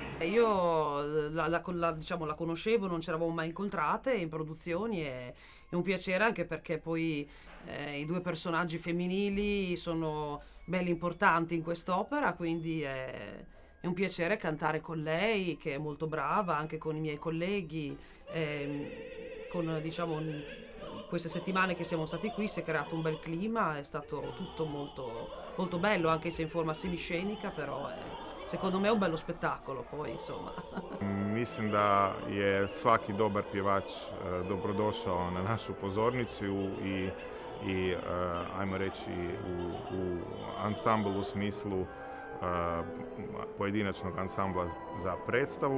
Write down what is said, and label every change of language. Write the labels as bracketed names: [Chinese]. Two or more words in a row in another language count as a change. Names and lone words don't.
[Italian] Io diciamo, la conoscevo, non ci eravamo mai incontrate in produzioni e è un piacere anche perché poi i due personaggi femminili sono belli importanti in quest'opera, quindi è un piacere cantare con lei, che è molto brava, anche con i miei colleghi. Con diciamo queste settimane che siamo stati qui si è creato un bel clima, è stato tutto molto, molto bello, anche se in forma semiscenica, però secondo me è un bello spettacolo poi, insomma. [Croatian] Mislim da je svaki dobar pjevač dobrodošao na našu pozornicu i ajmo reći u ansambl u smislu pojedinačnog ansambla za predstavu.